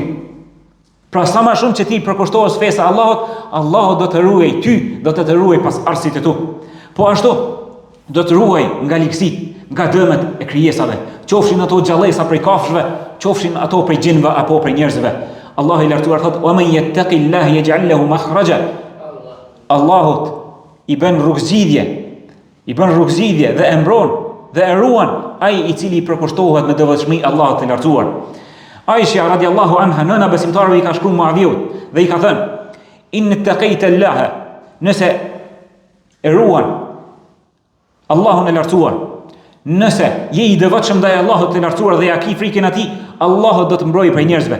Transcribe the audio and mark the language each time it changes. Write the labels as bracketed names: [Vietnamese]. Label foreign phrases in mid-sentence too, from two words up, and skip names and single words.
[Albanian] Pra sa më shumë që ti përkushtohesh fesë Allahut, Allahu do të ruaj ty, do të ruaj pasardhësit e tu. Po ashtu do të ruaj nga ligësit, nga dëmet e krijesave, qofshin ato gjallësa prej kafshëve, qofshin ato prej gjinëve apo prej njerëzve. Allahu i lartësuar thot: [Arabic] "ومن يتق الله يجعل له مخرجا." [Albanian] Allahut i bën rrugëzidhje dhe e mbron dhe e ruan ai i cili përkushtohet me devotshmëri Allahut të lartësuar. Aisha [Arabic] رضي الله عنها, [Albanian] nëna besimtarëve i ka shkruar Muaviut dhe i ka thënë: [Arabic] "إن اتقيت الله", [Albanian] nëse e ruan Allahun e lartësuar, nëse je i devotshëm ndaj Allahut të lartësuar dhe ja ki frikën atij, Allahu do të mbrojë prej njerëzve.